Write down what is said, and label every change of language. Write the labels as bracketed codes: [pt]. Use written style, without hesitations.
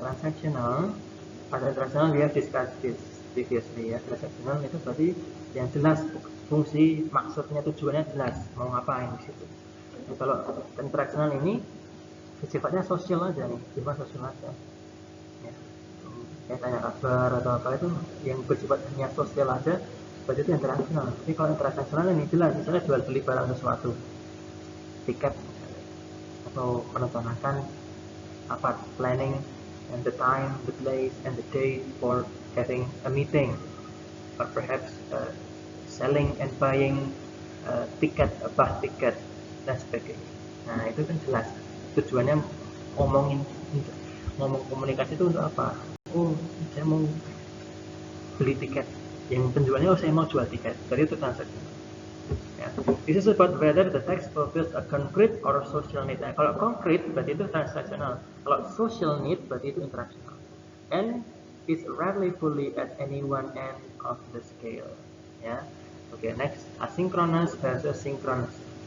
[en] Transactional atau interactional we have discussed this previously ya. [id] Transactional itu berarti yang jelas fungsi, maksudnya, tujuannya jelas, mau ngapain di situ. Nah, kalau interactional ini sifatnya sosial aja nih, sifat sosial aja. Ya. Kayak tanya kabar atau apa itu yang bersifat hanya sosial aja, berarti itu internasional. Tapi kalau internasional ini jelas, misalnya jual beli barang sesuatu, tiket atau perencanaan [en] planning and the time, the place and the date for having a meeting, or perhaps selling and buying bus ticket [id] dan sebagainya. Nah itu kan jelas tujuannya ngomong komunikasi itu untuk apa? Oh saya mau beli tiket, yang penjualnya saya mau jual tiket, jadi itu transaksi. Ya. [en] This is about whether the text fulfills a concrete or social need. [id] Nah, kalau konkret berarti itu transactional. Kalau social need berarti itu interactional. [en] And is rarely fully at any one end of the scale. Ya. Oke, next, asynchronous versus synchronous.